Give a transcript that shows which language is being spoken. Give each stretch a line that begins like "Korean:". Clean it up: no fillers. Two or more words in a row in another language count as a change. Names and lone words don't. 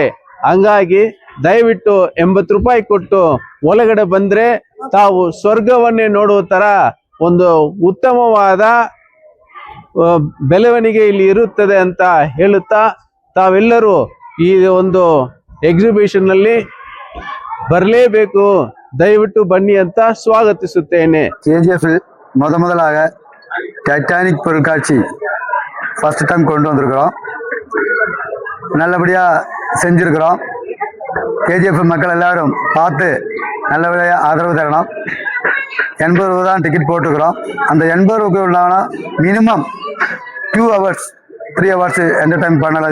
Kannada: ಹಂಗಾಗಿ ದಯವಿಟ್ಟು 80 ರೂಪಾಯಿ ಕೊಟ್ಟು ಒಳಗಡೆ ಬಂದ್ರೆ ತಾವು ಸ್ವರ್ಗವನ್ನೇ ನೋಡುವ ತರ ಒಂದು ಉತ್ತಮವಾದ ಬೆಳವಣಿಗೆ ಇಲ್ಲಿ ಇರುತ್ತದೆ ಅಂತ ಹೇಳುತ್ತಾ, ತಾವೆಲ್ಲರೂ ಈ ಒಂದು ಎಕ್ಸಿಬಿಷನ್ ನಲ್ಲಿ ಬರಲೇಬೇಕು, ದಯವಿಟ್ಟು ಬನ್ನಿ ಅಂತ ಸ್ವಾಗತಿಸುತ್ತೇನೆ.
Tamil: KGF முதலாக டைட்டானிக் பொருட்காட்சி
English: first time
Tamil: கொண்டு வந்திருக்கிறோம். நல்லபடியாக செஞ்சுருக்கிறோம். KGF மக்கள் எல்லாரும் பார்த்து நல்லபடியாக ஆதரவு தரணும். 80 ரூபா தான் டிக்கெட் போட்டுக்கிறோம். அந்த 80 ரூபாய்க்கு உள்ளானா
English: minimum 2 hours 3 hours entertain
Tamil: பண்ணலாம்.